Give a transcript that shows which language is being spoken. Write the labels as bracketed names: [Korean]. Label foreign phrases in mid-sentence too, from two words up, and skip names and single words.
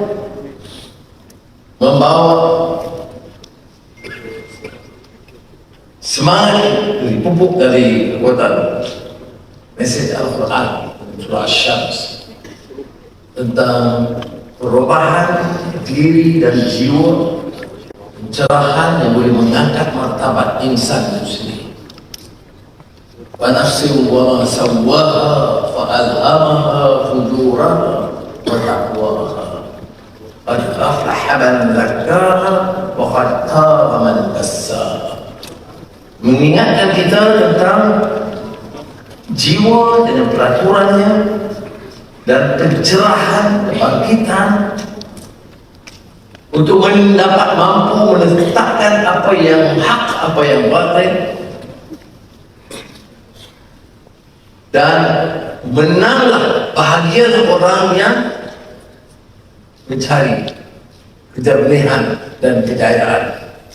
[Malay] membawa semangat pupuk dari kekuatan mesej Al-Quran surah Asy-Syams tentang perubahan diri dan jiwa, pencerahan yang boleh mengangkat martabat insan itu sendiri. [Arabic] ونفس وما سواها فألهمها فجورها وتقواها قد أفلح من زكاها وقد خاب من دساها. [Malay] Mengingatkan kita tentang jiwa dengan peraturannya dan pencerahan kebangkitan untuk mendapat mampu meletakkan apa yang hak, apa yang batil, dan menanglah bahagia orang yang mencari kejernihan dan kejayaan.